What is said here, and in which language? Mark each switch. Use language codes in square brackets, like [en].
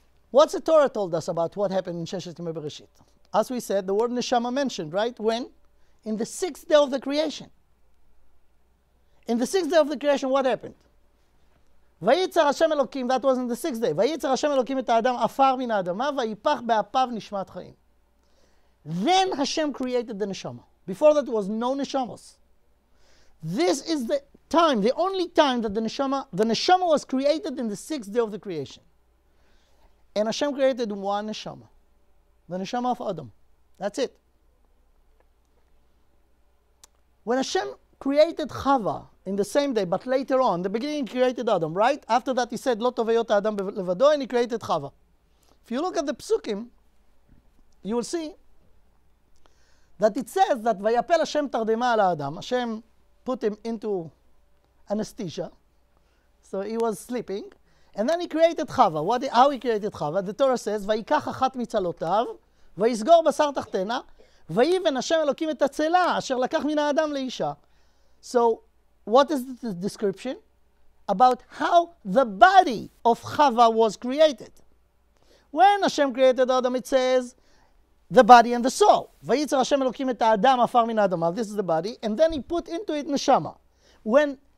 [en] What's the Torah told us about what happened in Sheshet Yemei Bereshit? As we said, the word Neshama mentioned, right? When? In the 6th day of the creation. In the 6th day of the creation, what happened? [he] ויצר השם אלוקים, [en] that was in the 6th day. [he] ויצר השם אלוקים את האדם עפר מן האדמה, ויפח באפיו נשמת חיים. [en] Then Hashem created the Neshama. Before that, there was no Neshamos. This is the time, the only time that the Neshama was created in the 6th day of the creation. And Hashem created one Neshama. The Neshama of Adam. That's it. When Hashem created Chava in the same day, but later on, the beginning he created Adam, right? After that he said, Lo tov heyot Adam levado, and he created Chava. If you look at the Psukim, you will see that it says that Vayapel Hashem tardema al Adam. Hashem put him into anesthesia. So he was sleeping. And then he created Chava. How he created Chava? [he] The Torah says, ויקח אחת מצלותיו, ויסגור בשר תחתנה, ויבן השם אלוקים את הצלה, אשר לקח מן האדם לאישה. [en] So, what is the description? About how the body of Chava was created. When Hashem created Adam, it says, the body and the soul. [he] ויצר השם אלוקים את האדם עפר מן האדמה. [en] This is the body. And then he put into it Neshama. When